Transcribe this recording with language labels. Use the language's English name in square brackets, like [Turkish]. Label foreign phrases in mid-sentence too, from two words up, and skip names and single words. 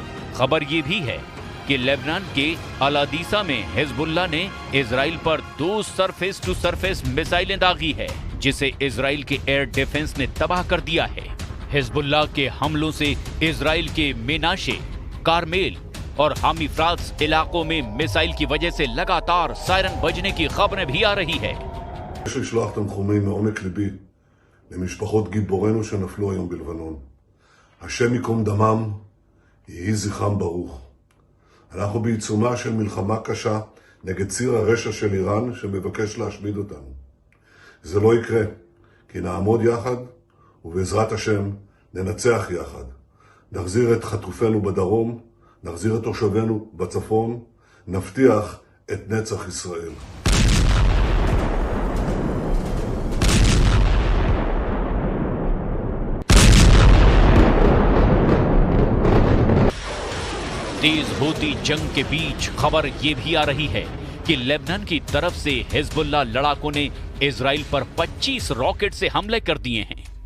[Hindi] खबर ये भी है कि लेबनान के अल-अदीसा में हिजबुल्लाह ने इजराइल पर 2 [English] surface to surface [Hindi] मिसाइलें दागी है, जिसे इजराइल के [English] air defense [Hindi] ने तबाह कर दिया है। हिजबुल्लाह के हमलों से इजराइल के मेनाशे, कारमेल और हामीफ्रात्स इलाकों में मिसाइल की वजह से लगातार सायरन बजने की खबरें भी आ रही है। [Hebrew] למשפחות גיבורינו שנפלו היום בלבנון. השם ייקום דמם, יהי זכרם ברוך. אנחנו בעיצומה של מלחמה קשה נגד ציר הרשע של איראן שמבקש להשמיד אותנו. זה לא יקרה, כי נעמוד יחד ובעזרת השם ננצח יחד. נחזיר את חטופינו בדרום, נחזיר את תושבינו בצפון, נבטיח את נצח ישראל. [Hindi] तेज होती जंग के बीच खबर यह भी आ रही है कि लेबनान की तरफ से हिजबुल्लाह लड़ाकों ने इजराइल पर 25 रॉकेट से हमले कर दिए हैं।